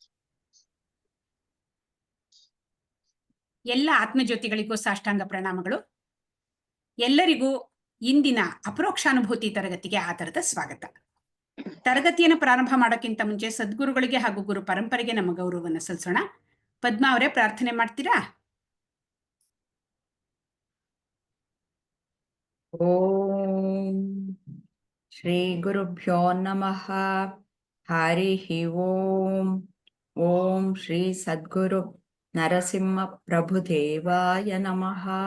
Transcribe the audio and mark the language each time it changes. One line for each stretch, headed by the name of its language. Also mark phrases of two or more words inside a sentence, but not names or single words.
Kannada: ಎಲ್ಲ ಆತ್ಮಜ್ಯೋತಿಗಳಿಗೂ ಸಾಷ್ಟಾಂಗ ಪ್ರಣಾಮಗಳು. ಎಲ್ಲರಿಗೂ ಇಂದಿನ ಅಪರೋಕ್ಷಾನುಭೂತಿ ತರಗತಿಗೆ ಆಧಾರದ ಸ್ವಾಗತ. ತರಗತಿಯನ್ನು ಪ್ರಾರಂಭ ಮಾಡೋಕ್ಕಿಂತ ಮುಂಚೆ ಸದ್ಗುರುಗಳಿಗೆ ಹಾಗೂ ಗುರು ಪರಂಪರೆಗೆ ನಮ್ಮ ಗೌರವವನ್ನು ಸಲ್ಲಿಸೋಣ. ಪದ್ಮಾ ಅವರೇ, ಪ್ರಾರ್ಥನೆ ಮಾಡ್ತೀರಾ?
Sanskrit: ಓಂ ಶ್ರೀ ಗುರುಭ್ಯೋ ನಮಃ. ಹರಿ ಓಂ. ಓಂ ಶ್ರೀ ಸದ್ಗುರು ನರಸಿಂಹ ಪ್ರಭುದೇವಾಯ ನಮಃ.